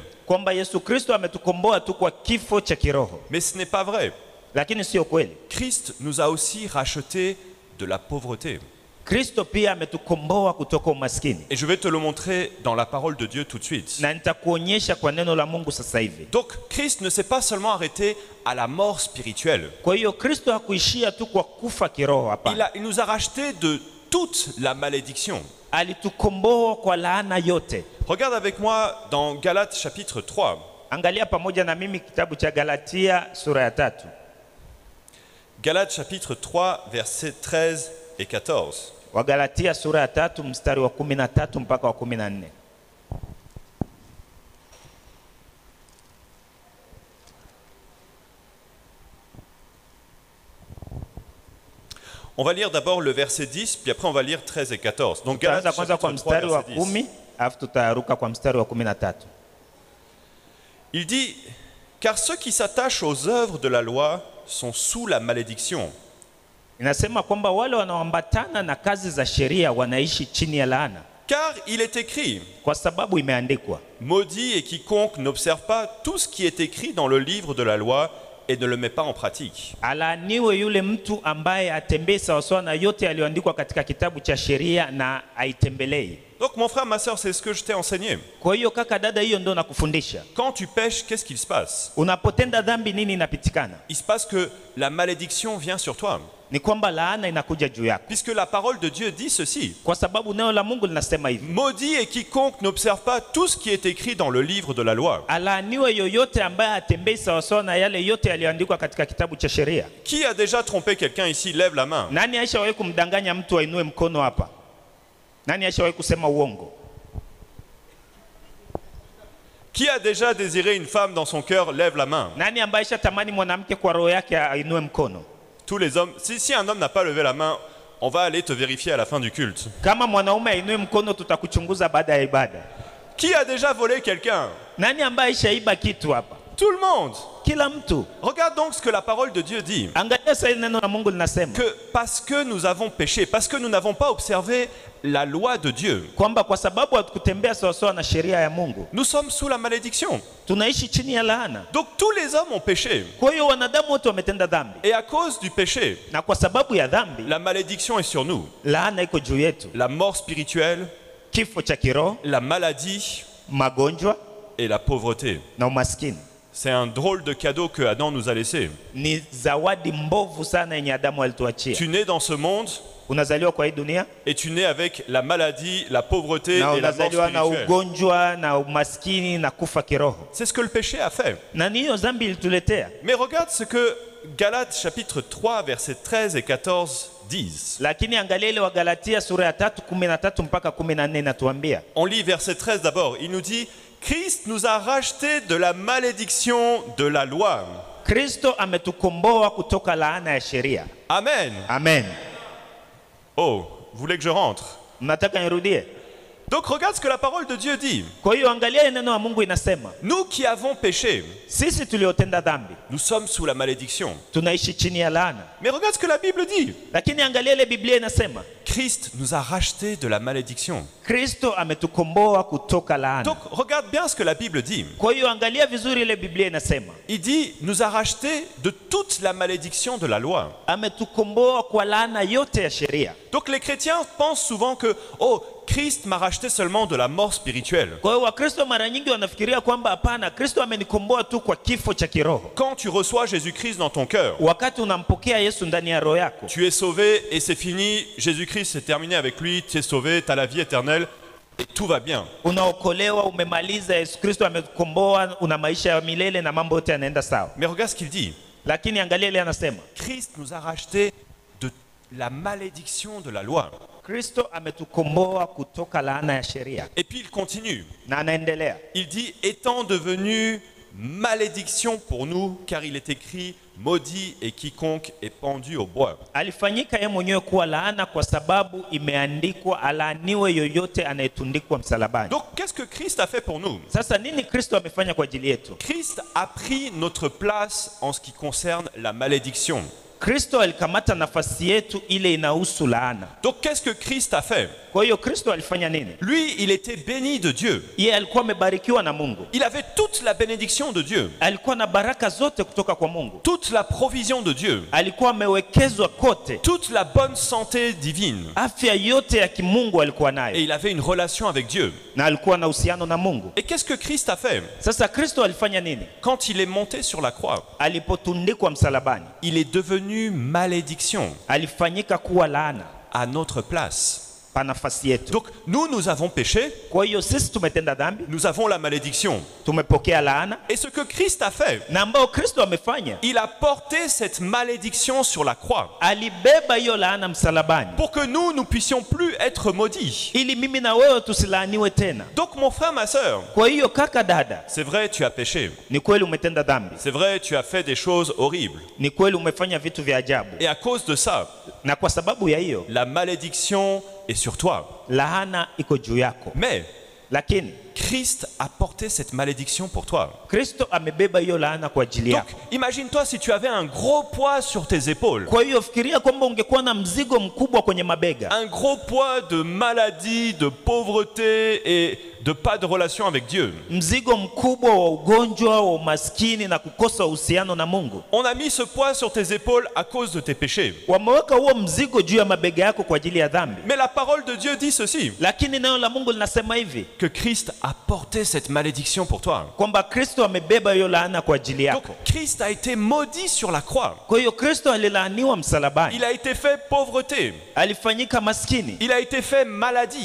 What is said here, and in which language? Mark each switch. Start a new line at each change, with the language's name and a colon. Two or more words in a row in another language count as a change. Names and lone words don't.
Swahili: kwamba Yesu Kristo ametukomboa tu kwa kifo cha kiroho,
French: Mais ce n'est pas vrai.
Swahili: lakini sio kweli.
French: Christ nous a aussi racheté de la pauvreté.
Swahili: Kristo pia ametukomboa kutoka umaskini,
French: Et je vais te le montrer dans la parole de Dieu tout de suite.
Swahili: na nitakuonyesha kwa neno la Mungu sasa hivi.
French: Donc, Christ ne s'est pas seulement arrêté à la mort spirituelle.
Swahili: Kwa hiyo Kristo hakuishia tu kwa kufa kiroho, hapana.
French: Il nous a racheté de toute la malédiction.
Swahili: Alitukomboa kwa laana yote.
French: Regarde avec moi dans Galates chapitre 3.
Swahili: Angalia pamoja na mimi kitabu cha Galatia sura ya 3.
French: Galates chapitre 3, versets 13 et 14.
Swahili: Wagalatia sura ya 3 mstari wa 13 mpaka wa 14.
French: On va lire d'abord le verset 10, puis après on va lire 13 et 14. Donc
Swahili: Tutaanza Galates kwanza kwa
French: chapitre 3,
Swahili: mstari wa
French: verset 10.
Swahili: 10, alafu tutaruka kwa mstari wa 13.
French: Il dit, car ceux qui s'attachent aux œuvres de la loi sont sous la malédiction.
Swahili: Inasema kwamba wale wanaoambatana na kazi za sheria wanaishi chini ya laana,
French: Car il est écrit,
Swahili: kwa sababu imeandikwa,
French: maudit est quiconque n'observe pas tout ce qui est écrit dans le livre de la loi et ne le met pas en pratique.
Swahili: alaaniwe yule mtu ambaye atembee sawasawa na yote yaliyoandikwa katika kitabu cha sheria na aitembelei.
French: Donc mon frère, ma soeur, c'est ce que je t'ai enseigné.
Swahili: Kwa hiyo kaka, dada, hiyo ndio nakufundisha.
French: Quand tu pêches, qu'est-ce qu'il se passe?
Swahili: Unapotenda dhambi, nini inapitikana?
French: Il se passe que la malédiction vient sur toi.
Swahili: Ni kwamba laana inakuja juu yako,
French: Puisque la parole de Dieu dit ceci.
Swahili: kwa sababu neno la Mungu linasema hivi,
French: Maudit est quiconque n'observe pas tout ce qui est écrit dans le livre de la loi.
Swahili: alaaniwe yoyote ambaye atembei sawasawa na yale yote yaliyoandikwa katika kitabu cha sheria.
French: Qui a déjà trompé quelqu'un ici? Lève la main.
Swahili: Nani aishawahi kumdanganya mtu ainue mkono hapa? Nani aishawahi kusema uongo?
French: Qui a déjà désiré une femme dans son cœur? Lève la main.
Swahili: Nani ambaye aishatamani mwanamke kwa roho yake ainue mkono?
French: Tous les hommes. Si un homme n'a pas levé la main, on va aller te vérifier à la fin du culte.
Swahili: Kama mwanaume ainue mkono, tutakuchunguza baada ya ibada.
French: Qui a déjà volé quelqu'un?
Swahili: Nani ambaye aishaiba kitu hapa?
French: Tout le monde.
Swahili: Kila mtu.
French: Regarde donc ce que la parole de Dieu dit.
Swahili: Angalia sasa neno la Mungu linasema
French: Que parce que nous avons péché, parce que nous n'avons pas observé la loi de Dieu,
Swahili: kwamba kwa sababu hatukutembea sawasawa na sheria ya Mungu,
French: nous sommes sous la malédiction.
Swahili: tunaishi chini ya laana.
French: Donc tous les hommes ont péché.
Swahili: Kwa hiyo wanadamu wote wametenda dhambi,
French: Et à cause du péché,
Swahili: na kwa sababu ya dhambi
French: la malédiction est sur nous.
Swahili: laana iko juu yetu.
French: La mort spirituelle,
Swahili: Kifo cha kiroho,
French: la maladie
Swahili: magonjwa
French: et la pauvreté.
Swahili: na umaskini.
French: C'est un drôle de cadeau que Adam nous a laissé.
Swahili: Ni zawadi mbovu sana yenye Adamu alituachia.
French: Tu nais dans ce monde
Swahili: Unazaliwa kwa hii dunia
French: et tu nais avec la maladie, la pauvreté
Swahili: na
French: et la mort
Swahili: unazaliwa na
French: spirituelle.
Swahili: ugonjwa na umaskini na kufa kiroho,
French: C'est ce que le péché a fait.
Swahili: na ni hiyo dhambi ilituletea.
French: Mais regarde ce que Galates chapitre 3 versets 13 et 14 disent.
Swahili: Lakini angalia ile Wagalatia sura ya 3:13 mpaka 14 inatuambia.
French: On lit verset 13 d'abord. Il nous dit, Christ nous a rachetés de la malédiction de la loi.
Swahili: Kristo ametukomboa kutoka laana ya sheria. Amen. Amen.
French: Oh, vous voulez que je rentre?
Swahili: Mnataka nirudie?
French: Donc regarde ce que la parole de Dieu dit.
Swahili: Kwa hiyo angalia neno la Mungu inasema,
French: Nous qui avons péché,
Swahili: sisi tuliotenda dhambi
French: nous sommes sous la malédiction.
Swahili: tunaishi chini ya laana.
French: Mais regarde ce que la Bible dit.
Swahili: Lakini angalia ile Biblia inasema,
French: Christ nous a rachetés de la malédiction.
Swahili: Kristo ametukomboa kutoka laana.
French: Donc regarde bien ce que la Bible dit.
Swahili: Kwa hiyo angalia vizuri ile Biblia inasema,
French: Il dit, nous a rachetés de toute la malédiction de la loi.
Swahili: ametukomboa kwa laana yote ya sheria.
French: Donc les chrétiens pensent souvent que, oh, Christ m'a racheté seulement de la mort spirituelle.
Swahili: Kwa hiyo Wakristo mara nyingi wanafikiria kwamba hapana, Kristo amenikomboa tu kwa kifo cha kiroho.
French: Quand tu reçois Jésus-Christ dans ton cœur,
Swahili: Wakati unampokea Yesu ndani ya roho yako,
French: tu es sauvé et c'est fini. Jésus-Christ, c'est terminé avec lui, tu es sauvé, tu as la vie éternelle et tout va bien.
Swahili: unaokolewa, umemaliza, Yesu Kristo amekukomboa, una maisha ya milele na mambo yote yanaenda sawa.
French: Mais regarde ce qu'il dit.
Swahili: Lakini angalia ile anasema,
French: Christ nous a rachetés de la malédiction de la loi.
Swahili: Kristo ametukomboa kutoka laana ya sheria.
French: Et puis il continue.
Swahili: Na anaendelea,
French: Il dit, étant devenu malédiction pour nous, car il est écrit, maudit et quiconque est pendu au bois.
Swahili: alifanyika yeye mwenyewe kuwa laana kwa sababu imeandikwa, alaaniwe yoyote anayetundikwa msalabani.
French: Donc qu'est-ce que Christ a fait pour nous?
Swahili: Sasa nini Kristo amefanya kwa ajili yetu?
French: Christ a pris notre place en ce qui concerne la malédiction.
Swahili: Kristo alikamata nafasi yetu ile inahusu laana.
French: Donc qu'est-ce que Christ a fait?
Swahili: Kwa hiyo Kristo alifanya nini?
French: Lui, il était béni de Dieu.
Swahili: Yeye alikuwa amebarikiwa na Mungu.
French: Il avait toute la bénédiction de Dieu,
Swahili: Alikuwa na baraka zote kutoka kwa Mungu.
French: toute la provision de Dieu,
Swahili: Alikuwa amewekezwa kote.
French: toute la bonne santé divine.
Swahili: Afya yote ya kimungu alikuwa
French: Et
Swahili: nayo.
French: il avait une relation avec Dieu.
Swahili: Na alikuwa na uhusiano na Mungu.
French: Et qu'est-ce que Christ a fait?
Swahili: Sasa Kristo alifanya nini?
French: Quand il est monté sur la croix,
Swahili: Alipotundikwa msalabani,
French: il est devenu malédiction
Swahili: alifanyika kuwa laana
French: à notre place.
Swahili: pa nafasi yetu.
French: Donc nous avons péché,
Swahili: Kwa hiyo sisi tumetenda dhambi,
French: nous avons la malédiction.
Swahili: tumepokea laana,
French: Et ce que Christ a fait,
Swahili: na ambao Kristo amefanya,
French: il a porté cette malédiction sur la croix
Swahili: alibeba hiyo laana msalabani
French: pour que nous puissions plus être maudits.
Swahili: ili mimi na wewe tusilaaniwe tena.
French: Donc mon frère, ma sœur,
Swahili: Kwa hiyo kaka, dada,
French: c'est vrai, tu as péché.
Swahili: ni kweli umetenda dhambi,
French: C'est vrai, tu as fait des choses horribles.
Swahili: ni kweli umefanya vitu vya ajabu,
French: Et à cause de ça,
Swahili: na kwa sababu ya hiyo
French: la malédiction est sur toi.
Swahili: laana iko juu yako.
French: Mais
Swahili: Lakini
French: Christ a porté cette malédiction pour toi.
Swahili: Kristo amebeba hiyo laana kwa ajili
French: Donc,
Swahili: yako.
French: imagine-toi si tu avais un gros poids sur tes épaules.
Swahili: Kwa hiyo fikiria kwamba ungekuwa na mzigo mkubwa kwenye mabega,
French: Un gros poids de maladie, de pauvreté et de pas de relation avec Dieu.
Swahili: mzigo mkubwa wa ugonjwa, wa umaskini na kukosa uhusiano na Mungu.
French: On a mis ce poids sur tes épaules à cause de tes péchés.
Swahili: Wameweka huo mzigo juu ya mabega yako kwa ajili ya dhambi.
French: Mais la parole de Dieu dit ceci,
Swahili: Lakini neno la Mungu linasema hivi,
French: que Christ a porté cette malédiction pour toi.
Swahili: kwamba Kristo amebeba hiyo laana kwa ajili
French: Donc
Swahili: yako.
French: Christ a été maudit sur la croix.
Swahili: Kwa hiyo Kristo alilaaniwa msalabani,
French: Il a été fait pauvreté.
Swahili: alifanyika maskini,
French: Il a été fait maladie.